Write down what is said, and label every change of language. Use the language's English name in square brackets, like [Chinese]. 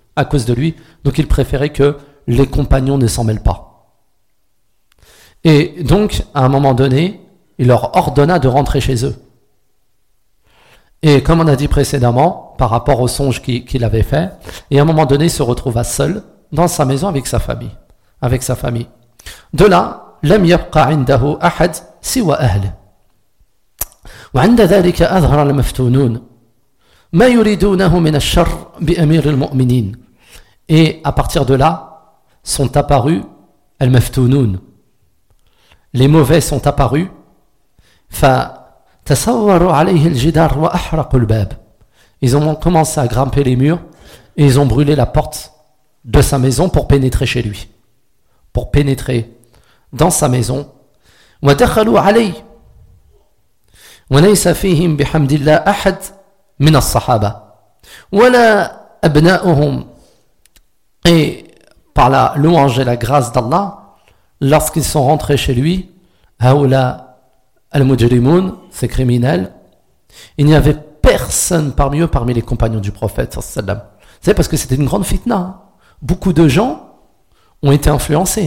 [French] À cause de lui, donc il préférait que les compagnons ne s'en mêlent pas. Et donc, à un moment donné, il leur ordonna de rentrer chez eux. Et comme on a dit précédemment, par rapport au songe qu'il avait fait, et à un moment donné, il se retrouva seul dans sa maison avec sa famille. Avec sa famille. De là, [Arabic] لم يبقى عنده أحد سوى أهله. وعند ذلك أظهر المفتونون ما يريدونه من الشر بأمير المؤمنين. [French] Et à partir de là, sont apparus المفتونون. Les mauvais sont apparus. [Arabic] فتصوروا عليه الجدار وأحرقوا الباب. [French] Ils ont commencé à grimper les murs et ils ont brûlé la porte de sa maison pour pénétrer chez lui. Pour pénétrer dans sa maison. [Arabic] ودخلوا عليه وليس فيهم بحمد الله أحد من الصحابة ولا أبناؤهم. [French] Et par la louange et la grâce d'Allah, lorsqu'ils sont rentrés chez lui, [Arabic] هؤلاء المجرمون, [French] ces criminels, il n'y avait personne parmi eux, parmi les compagnons du prophète, sallallahu alayhi wa sallam. C'est parce que c'était une grande fitna. Beaucoup de gens ont été influencés.